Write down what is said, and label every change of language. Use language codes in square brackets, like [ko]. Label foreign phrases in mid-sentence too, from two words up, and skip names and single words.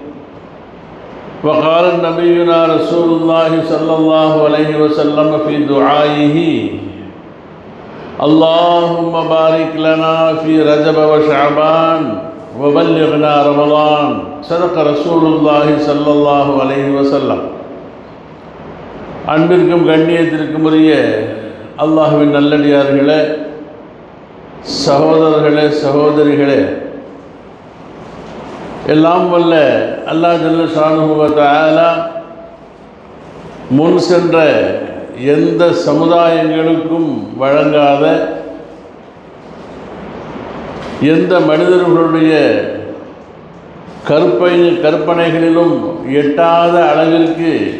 [ar] وقال نبينا رسول الله صلى الله عليه وسلم في دعائه اللهم بارك لنا في رجب وشعبان وبلغنا رمضان صدق رسول الله صلى الله عليه وسلم. [ta] அன்பிற்கும் கண்ணியத்திற்கும் உரிய அல்லாஹ்வின் நல்லடியார்களே, சகோதரர்களே, சகோதரிகளே, எல்லாம் வல்ல [ar] الله جل شأنه وتعالى [ta] முன் சென்ற எந்த சமுதாயங்களுக்கும் வழங்காத, எந்த மனிதர்களுடைய கற்பனைகளிலும் எட்டாத அளவிற்கு